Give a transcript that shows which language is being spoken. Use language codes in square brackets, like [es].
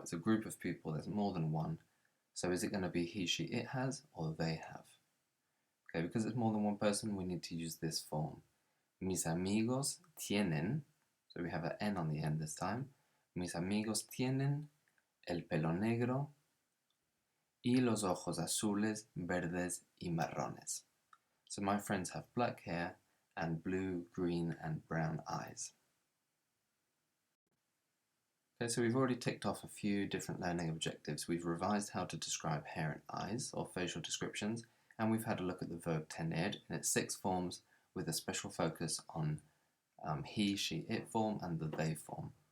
[en] It's a group of people, there's more than one. So is it going to be he, she, it has, or they have? Okay, because it's more than one person, we need to use this form. Mis amigos tienen, so we have an N on the end this time. [es] Mis amigos tienen el pelo negro y los ojos azules, verdes y marrones. [en] So my friends have black hair and blue, green and brown eyes. Okay, so we've already ticked off a few different learning objectives. We've revised how to describe hair and eyes, or facial descriptions, and we've had a look at the verb tener in its 6 forms with a special focus on he, she, it form and the they form.